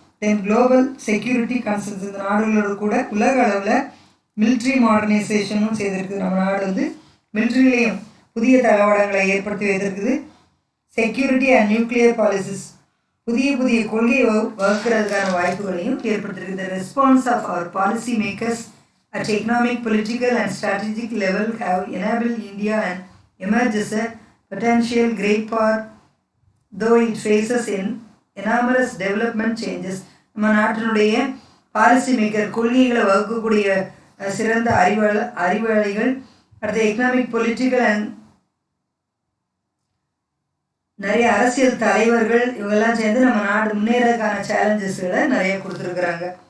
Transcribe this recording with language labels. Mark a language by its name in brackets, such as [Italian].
[Tamil] தென் global security concerns, இந்த நாடுகளோடு கூட உலக அளவில் மிலிட்ரி மாடர்னைசேஷனும் செய்திருக்குது. நம்ம நாடு வந்து மிலிட்ரியிலையும் புதிய தளவாடங்களை ஏற்படுத்தி வைத்திருக்குது. செக்யூரிட்டி அண்ட் நியூக்ளியர் பாலிசிஸ், புதிய கொள்கையை வகுக்கிறதுக்கான வாய்ப்புகளையும் ஏற்படுத்தியிருக்குது. [English] Response of our policy makers at economic, political and strategic level have enabled India and emerge as a potential great power, though it faces enormous development changes. [Tamil] நம்ம நாட்டினுடைய policy maker கொள்கைகளை வகுக்கக்கூடிய சிறந்த அறிவாளிகள், அடுத்த economic political and நிறைய அரசியல் தலைவர்கள் இவங்கெல்லாம் சேர்ந்து நம்ம நாடு முன்னேறதுக்கான சேலஞ்சஸ்களை நிறைய கொடுத்துருக்குறாங்க.